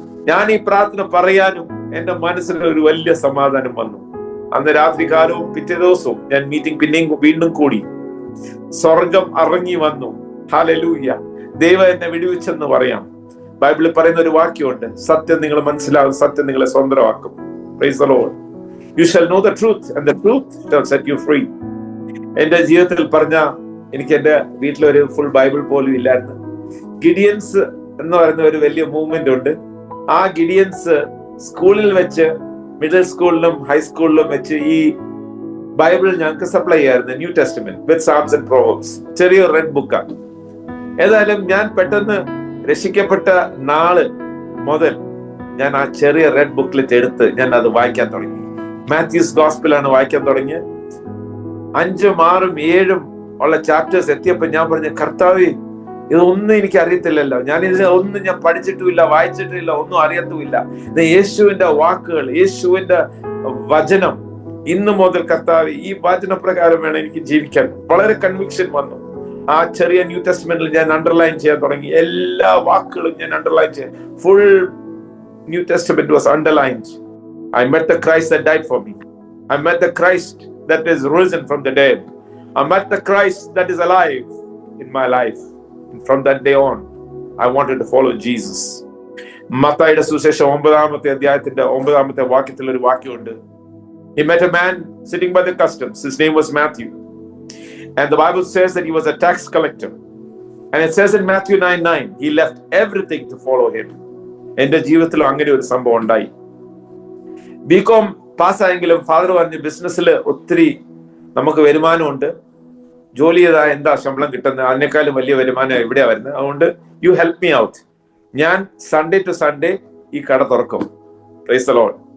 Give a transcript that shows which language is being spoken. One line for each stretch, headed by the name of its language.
Malayalam: ഞാൻ ഈ പ്രാർത്ഥന പറയാനും എന്റെ മനസ്സിൽ ഒരു വലിയ സമാധാനം വന്നു. അന്ന് രാത്രികാലവും പിറ്റേ ദിവസവും ഞാൻ മീറ്റിംഗ് പിന്നെയും വീണ്ടും കൂടി. സ്വർഗം ഇറങ്ങി വന്നു. ഹല്ലേലൂയ. ദൈവം എന്നെ വിടുവിച്ചെന്ന് പറയാം. ബൈബിളിൽ പറയുന്ന ഒരു വാക്യമുണ്ട്, സത്യം നിങ്ങൾ മനസ്സിലാകും, സത്യം നിങ്ങളെ സ്വതന്ത്രമാക്കും. Praise the Lord.
English: You shall know the truth and the truth shall set you free.
Malayalam: എന്റെ ജീവിതത്തിൽ പറഞ്ഞ, എനിക്ക് എന്റെ വീട്ടിലൊരു ഫുൾ ബൈബിൾ പോലും ഇല്ലായിരുന്നു. ഗിഡിയൻസ് എന്ന് പറയുന്ന ഒരു വലിയ മൂവ്മെന്റ് ഉണ്ട്. ആ ഗിഡിയൻസ് സ്കൂളിൽ വെച്ച്, മിഡിൽ സ്കൂളിലും ഹൈസ്കൂളിലും വെച്ച് ഈ ബൈബിൾ ഞങ്ങൾക്ക് സപ്ലൈ ചെയ്യായിരുന്നു. New testament with Sam's and proverbs. ചെറിയ റെഡ് ബുക്കാണ്. ഏതായാലും ഞാൻ പെട്ടെന്ന് രക്ഷിക്കപ്പെട്ട നാള് മുതൽ ഞാൻ ആ ചെറിയ റെഡ് ബുക്ക്ലെറ്റ് എടുത്ത് ഞാൻ അത് വായിക്കാൻ തുടങ്ങി. മാത്യൂസ് ഗോസ്പലാണ് വായിക്കാൻ തുടങ്ങിയത്. 5, 6, 7 ഉള്ള ചാപ്റ്റേഴ്സ് എത്തിയപ്പോ ഞാൻ പറഞ്ഞു, കർത്താവേ, ഇതൊന്നും എനിക്ക് അറിയത്തില്ലല്ലോ, ഞാൻ ഇതിനെ ഒന്നും ഞാൻ പഠിച്ചിട്ടുമില്ല, വായിച്ചിട്ടില്ല, ഒന്നും അറിയത്തുമില്ല. ഇത് യേശുവിന്റെ വാക്കുകൾ, യേശുവിന്റെ വചനം. ഇന്ന് മുതൽ കർത്താവേ, ഈ വചനപ്രകാരം വേണം എനിക്ക് ജീവിക്കാൻ. വളരെ കൺവിക്ഷൻ വന്നു. ആ ചെറിയ ന്യൂ ടെസ്റ്റ്മെന്റിൽ ഞാൻ അണ്ടർലൈൻ ചെയ്യാൻ തുടങ്ങി. എല്ലാ വാക്കുകളും ഞാൻ അണ്ടർലൈൻ ചെയ്യാൻ. Full new testament was underlined.
English: I met the Christ that died for me. I met the Christ that is risen from the dead. I met the Christ that is alive in my life. And from that day on, I wanted to follow Jesus.
Malayalam: മത്തായിയുടെ സുവിശേഷം 9-ാമത്തെ അധ്യായത്തിന്റെ 9-ാമത്തെ വാക്യത്തിൽ ഒരു വാക്യമുണ്ട്.
English: He met a man sitting by the customs. His name was Matthew. And the Bible says that he was a tax collector. And it says in Matthew 9:9, he left everything to follow him.
Malayalam: എന്റെ ജീവിതത്തിൽ അങ്ങനെ ഒരു സംഭവം ഉണ്ടായി. BCom പാസ്സായെങ്കിലും father പറഞ്ഞ്, ബിസിനസ്സിൽ ഒത്തിരി നമുക്ക് വരുമാനമുണ്ട്, ജോലി ചെയ്താൽ എന്താ ശമ്പളം കിട്ടുന്നത്, അതിനേക്കാളും വലിയ വരുമാനം എവിടെയാ വരുന്നത്, അതുകൊണ്ട്
English: You help me out.
Malayalam: ഞാൻ സൺഡേ ടു സൺഡേ ഈ കട തുറക്കും. Praise the Lord.